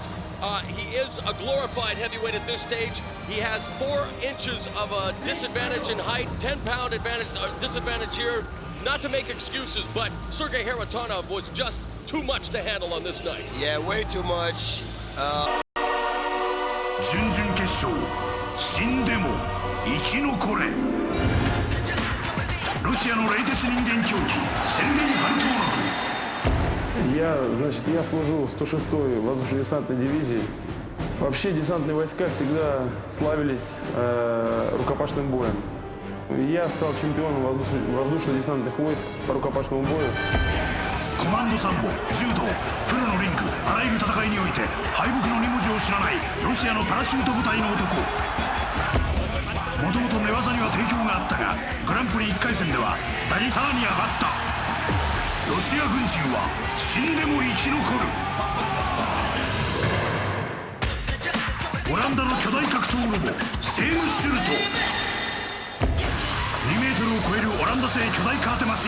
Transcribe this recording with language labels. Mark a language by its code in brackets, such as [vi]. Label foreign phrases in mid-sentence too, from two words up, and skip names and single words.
[en] He is a glorified heavyweight at this stage. He has 4 inches of a disadvantage in height, 10-pound disadvantage here. Not to make excuses, but S.Haritonov was just too much to handle on this night. Yeah, way too much. [ja] 準々決勝、死んでも生き残れ。ロシアの冷徹人間狂気、セルゲイ・ハリトーノフ。 [ru] Я служу в 106-й воздушно-десантной дивизии. Вообще десантные войска всегда славились рукопашным боем. Я стал чемпионом воздушно-десантных войск по рукопашному бою. [ja] コマンドサンボ、柔道、プロのリング、あらゆる戦いにおいて敗北の2文字を知らないロシアのパラシュート部隊の男。もともと寝技には定評があったが、グランプリ1回戦では第3に上がった。ロシア軍人は死んでも生き残る。オランダの巨大格闘ロボ、セームシュルト。2メートルを超えるオランダ製巨大カーテマシーン。